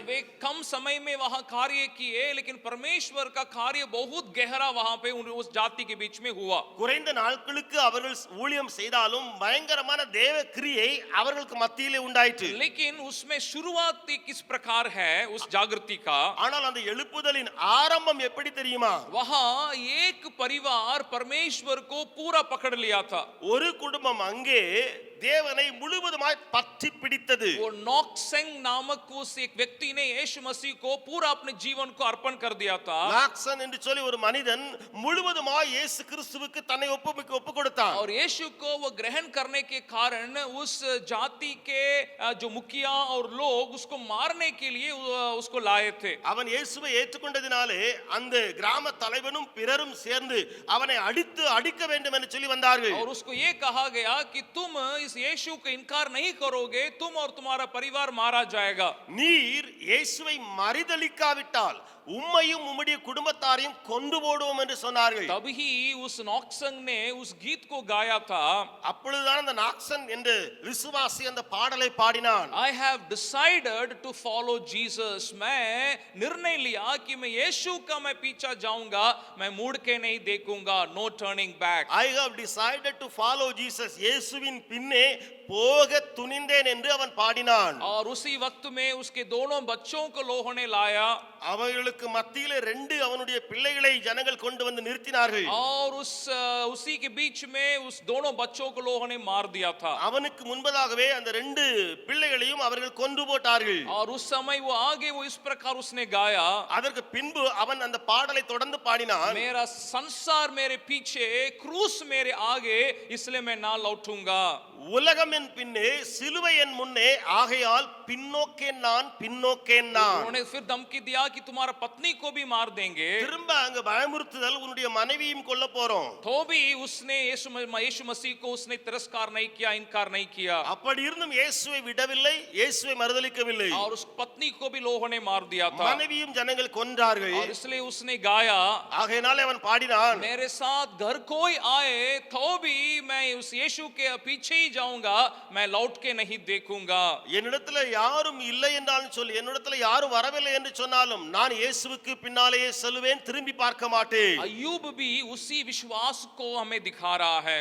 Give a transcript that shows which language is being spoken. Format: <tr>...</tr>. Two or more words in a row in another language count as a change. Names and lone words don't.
<hi>वे कम समय में वहां कार्य किए, लेकिन परमेश्वर का कार्य बहुत गहरा वहां पे उस जाति के बीच में हुआ.</hi> <ta>குறைந்த நாட்களுக்கு அவர்கள் ஊழியம் செய்தாலும் பயங்கரமான தேவ கிரியை அவர்களுக்கு மத்தியிலே உண்டாயிற்று.</ta> <hi>लेकिन उसमें शुरुआत किस प्रकार है उस जागृति का,</hi> <ta>ஆனால் அந்த எழுப்புதலின் ஆரம்பம் எப்படி தெரியுமா?</ta> <hi>वहां एक परिवार परमेश्वर को पूरा पकड़ लिया था.</hi> <ta>ஒரு குடும்பம் அங்கே தேவனை முழுவதுமாய் பற்றி பிடித்தது.</ta> <hi>वो नॉक्सेंग नामक उस एक व्यक्ति ने यीशु मसीह को पूरा अपने जीवन को अर्पण कर दिया था.</hi> <ta>நாக்சன் என்று சொல்லி ஒரு மனிதன் முழுவதுமாய் இயேசு கிறிஸ்துவுக்கு தன்னை ஒப்பு கொடுத்தான்.</ta> <hi>और यीशु को वो ग्रहण करने के कारण उस जाति के जो मुखिया और लोग उसको मारने के लिए उसको लाए थे.</hi> <ta>அவன் இயேசுவை ஏற்றுக்கொண்டதினாலே அந்த கிராம தலைவனும் பிறரும் சேர்ந்து அவனை அடிக்க வேண்டும் என்று சொல்லி வந்தார்கள்.</ta> <hi>और उसको ये कहा गया कि तुम इस यीशु को इनकार नहीं करोगे, तुम और तुम्हारा परिवार मारा जाएगा.</hi> <ta>நீர் இயேசுவை மரிதலிக்காவிட்டால் உம்மையும் உம்முடைய குடும்பத்தாரையும் கொண்டு போடுவோம் என்று சொன்னார்கள்.</ta> <hi>तभी उस नॉक्संग ने उस गीत को गाया था.</hi> <ta>அப்பொழுதுதான் அந்த நாக்சன் என்ற விசுவாசி அந்த பாடலை பாடினான்.</ta> <en>I have decided to follow Jesus.</en> <hi>मैं निर्णय लिया कि मैं यीशु का मैं पीछा जाऊंगा, मैं मुड़ के नहीं देखूंगा.</hi> <en>No turning back. I have decided to follow Jesus.</en> <ta>இயேசுவின் பின்னே போக துணிந்தேன் என்று அவன் பாடினான்.</ta> <hi>और उसी वक्त में उसके दोनों बच्चों को लोगों ने लाया.</hi> <ta>அவர்களுக்கு மத்தியிலே ரெண்டு அவனுடைய பிள்ளைகளை ஜனங்கள் கொண்டு வந்து நிறுத்தினார்கள்.</ta> <hi>और उसी के बीच में उस दोनों बच्चों को लोगों ने मार दिया था.</hi> <ta>அவனுக்கு முன்பதாகவே அந்த ரெண்டு பிள்ளைகளையும் அவர்கள் கொன்று போட்டார்கள்.</ta> <hi>और उस समय वो आगे वो इस प्रकार उसने गाया.</hi> <ta>அதற்கு பின்பு அவன் அந்த பாடலை தொடர்ந்து பாடினான்.</ta> <hi>मेरा संसार मेरे पीछे, क्रूस मेरे आगे, इसलिए मैं ना लौटूंगा.</hi> <ta>உலகம் என் பின்னே, சிலுவை என் முன்னே, ஆகையால் பின்னோக்கேன் நான்.</ta> <hi>उन्होंने फिर धमकी दिया कि तुम्हारा पत्नी को भी मार देंगे,</hi> <ta>திரும்ப அங்க பயமுறுத்துதல் உன்னுடைய மனைவியும் கொல்ல போறோம்.</ta> <hi>तो भी उसने यीशु मसीह को उसने तिरस्कार नहीं किया, इनकार नहीं किया,</hi> <ta>அப்படி இருந்தும் இயேசுவை விடவில்லை, இயேசுவை மறுதலிக்கவில்லை.</ta> <hi>और उस पत्नी को भी लोगों ने मार दिया था,</hi> <ta>மனைவியும் ஜனங்கள் கொன்றார்கள்.</ta> <hi>और इसलिए उसने गाया,</hi> <ta>ஆகையினாலே அவன் பாடினான்,</ta> <hi>मेरे साथ घर कोई आए तो भी मैं उस यीशु के पीछे ही जाऊंगा, मैं लौट के नहीं देखूंगा.</hi> <ta>என்னிடத்துல யாரும் இல்லை என்றாலும் சொல்லி, என்னிடத்துல யாரும் வரவில்லை என்று சொன்னாலும் நான் இயேசுவுக்கு பின்னாலேயே செல்வேன், திரும்பி பார்க்க மாட்டேன்.</ta> <hi>अय्यूब भी उसी विश्वास को हमें दिखा रहा है</hi>